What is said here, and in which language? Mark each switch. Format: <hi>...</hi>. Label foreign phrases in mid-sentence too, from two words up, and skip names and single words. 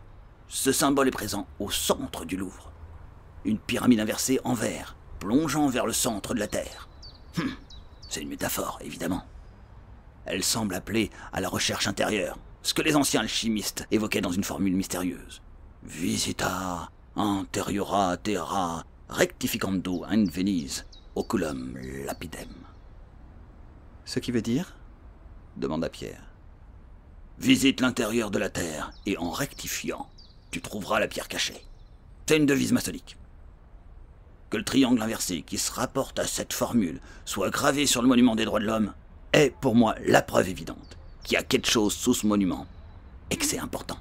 <fr>Ce symbole est présent au centre du Louvre. Une pyramide inversée en verre, plongeant vers le centre de la Terre. C'est une métaphore, évidemment. Elle semble appeler à la recherche intérieure, ce que les anciens alchimistes évoquaient dans une formule mystérieuse.</fr> <la>Visita anteriora terra rectificando in venis oculum lapidem.</la> <fr>Ce qui veut dire? Demanda Pierre. Visite l'intérieur de la Terre et en rectifiant, tu trouveras la pierre cachée. C'est une devise maçonnique. Que le triangle inversé qui se rapporte à cette formule soit gravé sur le monument des droits de l'homme est pour moi la preuve évidente qu'il y a quelque chose sous ce monument et que c'est important.</fr>